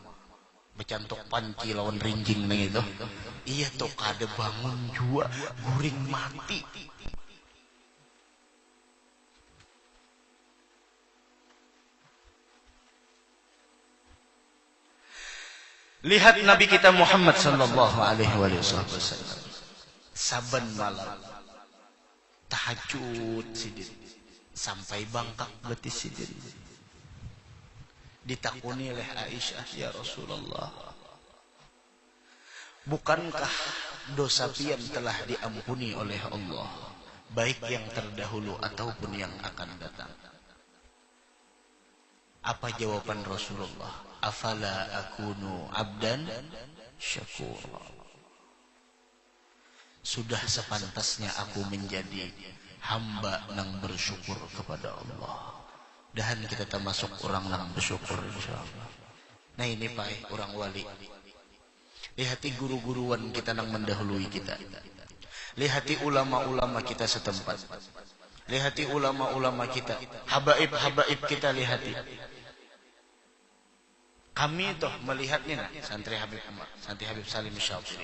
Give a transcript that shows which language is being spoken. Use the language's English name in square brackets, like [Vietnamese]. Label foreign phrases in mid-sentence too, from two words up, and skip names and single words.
[Banjar] Becantok panci lawan rinjing nang itu. Iya toh kada bangun jua, guring mati. [Indonesian] Lihat Nabi kita Muhammad [Arabic] صلى الله عليه وسلم. [Banjar] Saban malam tahajud sidin sampai bangkak betis sidin. Ditakuni oleh Aisyah, ya Rasulullah, bukankah dosa pian telah diampuni oleh Allah, baik yang terdahulu ataupun yang akan datang. [Indonesian] Apa jawaban Rasulullah? [Arabic] أفلا أكون عبدا شكورا. [Indonesian] Sudah sepantasnya aku menjadi hamba yang bersyukur kepada Allah. Dan kita termasuk orang yang bersyukur insyaallah. Nah ini Pak, orang wali. [Banjar] Lihati guru-guruan kita yang mendahului kita. Lihati ulama-ulama kita setempat. Lihati ulama-ulama kita. Habaib-habaib kita lihati. Kami toh melihatnya nah, santri Habib Salim Syatiri.